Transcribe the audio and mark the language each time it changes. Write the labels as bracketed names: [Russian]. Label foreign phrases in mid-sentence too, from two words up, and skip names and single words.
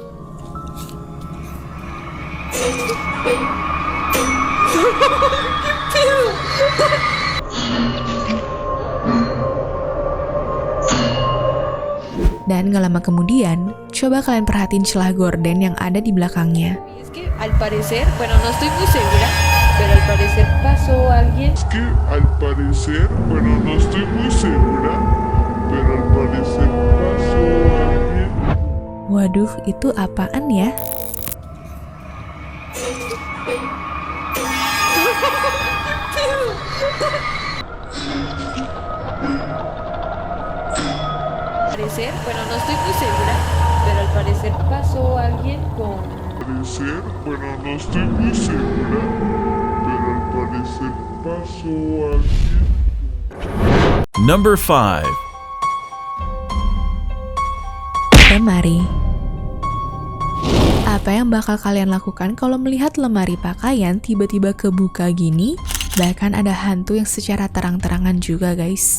[Indonesian] Dan gak lama kemudian, coba kalian perhatiin celah gorden yang ada di belakangnya. [Spanish] Al parecer, bueno, no estoy muy segura, pero al parecer pasó alguien. Al parecer, bueno, no estoy muy segura, pero al parecer pasó alguien. [Indonesian] Waduh, itu apaan ya? [Spanish] Bueno, no estoy muy segura, pero al parecer pasó alguien con... Parecer, bueno, no estoy muy segura, pero al parecer pasó alguien. [English] Number 5. [Indonesian] Lemari. Apa yang bakal kalian lakukan kalau melihat lemari pakaian tiba-tiba kebuka gini? Bahkan ada hantu yang secara terang-terangan juga, guys.